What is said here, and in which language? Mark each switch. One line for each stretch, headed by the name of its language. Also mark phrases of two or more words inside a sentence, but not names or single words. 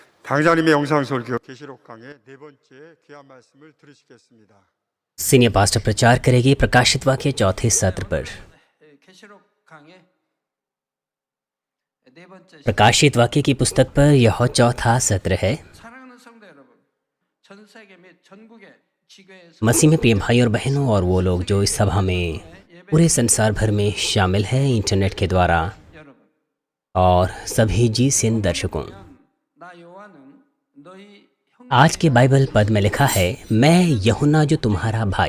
Korean: 강장님의 영상 설교 계시록 강의 네 번째 귀한 말씀을 들으시겠습니다.
English: senior pastor
Hindi: प्रचार करेगी प्रकाशित वाक्य चौथे सत्र पर। प्रकाशित वाक्य की पुस्तक पर यह चौथा सत्र है। मसीह में प्रिय भाई और बहनों और वो लोग जो इस सभा में पूरे संसार भर में शामिल हैं इंटरनेट के द्वारा, और सभी जीसीएन दर्शकों, आज के बाइबल पद में लिखा है, मैं यूहन्ना जो तुम्हारा भाई।